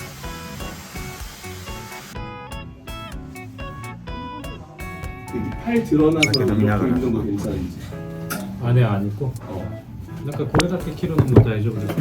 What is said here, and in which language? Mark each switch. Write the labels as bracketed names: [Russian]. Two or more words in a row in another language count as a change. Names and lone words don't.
[Korean] 팔 드러나서 이렇게 이렇게 넘나가는 입는 거 괜찮은지. 안에 안 입고. [Japanese] なんかこれだけ着るのも大丈夫ですか？